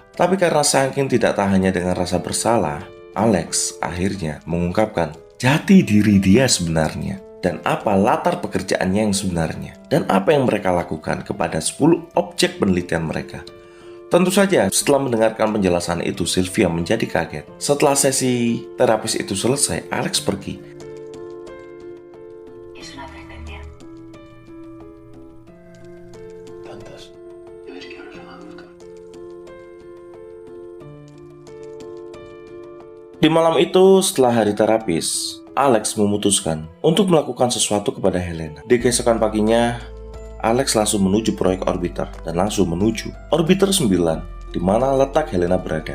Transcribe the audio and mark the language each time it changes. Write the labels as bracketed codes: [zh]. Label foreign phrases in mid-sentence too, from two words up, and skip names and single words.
[id] Tapi karena saking tidak tahannya dengan rasa bersalah, Alex akhirnya mengungkapkan jati diri dia sebenarnya dan apa latar pekerjaannya yang sebenarnya dan apa yang mereka lakukan kepada 10 objek penelitian mereka. Tentu saja setelah mendengarkan penjelasan itu, Sylvia menjadi kaget. Setelah sesi terapis itu selesai, Alex pergi. [es] Tantas. Ya ves que ahora es un adulto. [id] Di malam itu, setelah hari terapis, Alex memutuskan untuk melakukan sesuatu kepada Helena. Di keesokan paginya, Alex langsung menuju proyek orbiter dan langsung menuju orbiter 9 di mana letak Helena berada.